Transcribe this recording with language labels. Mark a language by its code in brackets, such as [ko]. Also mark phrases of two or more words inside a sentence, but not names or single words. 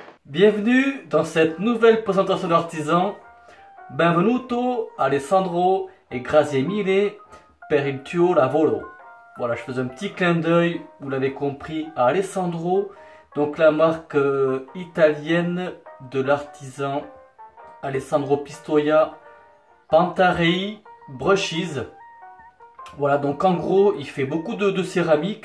[fr] Bienvenue dans cette nouvelle présentation d'artisan. [it] Benvenuto Alessandro e grazie mille per il tuo lavoro. [fr] Voilà, je fais un petit clin d'œil, vous l'avez compris, à Alessandro, donc la marque italienne de l'artisan Alessandro Pistoia Pantarei Brushes. Voilà, donc en gros, il fait beaucoup de céramique.